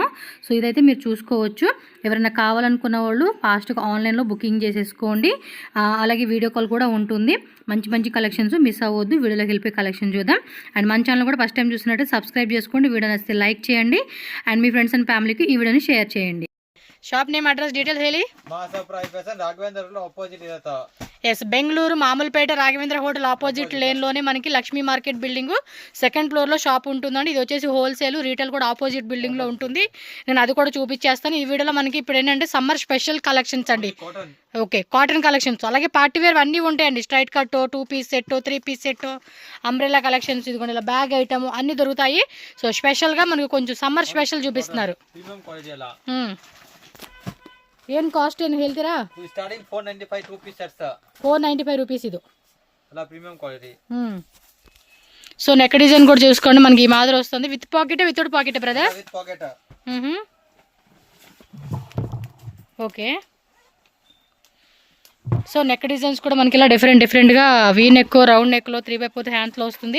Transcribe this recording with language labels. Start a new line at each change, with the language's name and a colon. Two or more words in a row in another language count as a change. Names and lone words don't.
Telugu: సో ఇదైతే మీరు చూసుకోవచ్చు. ఎవరైనా కావాలనుకున్న వాళ్ళు ఫాస్ట్గా ఆన్లైన్లో బుకింగ్ చేసేసుకోండి. అలాగే
English: video call
Telugu: కూడా ఉంటుంది. మంచి మంచి
English: collections miss
Telugu: అవ్వద్దు. వీడియోలోకి వెళ్ళిపోయి కలెక్షన్ చూద్దాం. అండ్ మన ఛానల్ కూడా
English: first time
Telugu: చూసినట్టు సబ్స్క్రైబ్ చేసుకోండి. వీడియో నచ్చితే లైక్ చేయండి. అండ్ మీ
English: friends and
Telugu: ఫ్యామిలీకి ఈ వీడియోని షేర్ చేయండి.
English: shop name address details
Kannada: ಹೇಳಿ.
Telugu: రాఘవేంద్ర ఆపోజిట్ ఇదతా. ఎస్, బెంగళూరు మామూలుపేట రాఘవేంద్ర
English: hotel opposite
Telugu: లేన్లోనే మనకి లక్ష్మీ మార్కెట్ బిల్డింగ్ సెకండ్ ఫ్లోర్లో షాప్ ఉంటుందండి. ఇది వచ్చేసి
English: wholesale, retail
Telugu: కూడా ఆపోజిట్ బిల్డింగ్లో ఉంటుంది. నేను అది కూడా చూపించేస్తాను. ఈ వీడియోలో మనకి ఇప్పుడు ఏంటంటే
English: summer special collections
Telugu: అండి.
English: okay, cotton collections,
Telugu: అలాగే
English: party wear
Telugu: అన్నీ ఉంటాయండి.
English: straight cut, 2 piece set, 3 piece set, umbrella collections,
Telugu: ఇదిగోండి ఇలా
English: bag item
Telugu: అన్నీ దొరుకుతాయి. సో స్పెషల్గా మనకు కొంచెం
English: summer special
Telugu: చూపిస్తున్నారు.
Kannada: ಏನು ಕಾಸ್ಟ್ ಏನು ಹೇಳ್ತೀರಾ?
English: starting 495 2 piece sets.
Telugu: 495 రూపీస్ ఇది. అలా
English: premium quality. so neck design
Telugu: కూడా చూసుకోండి, మనకి ఈ మాదిరి వస్తుంది.
English: with pocket, without pocket brother? with pocket.
Telugu: ఓకే.
English: so neck designs
Telugu: కూడా మనకి ఇలా డిఫరెంట్గా
English: V neck,
Telugu: రౌండ్ నెక్లో, 3/4 హ్యాండ్స్లో వస్తుంది.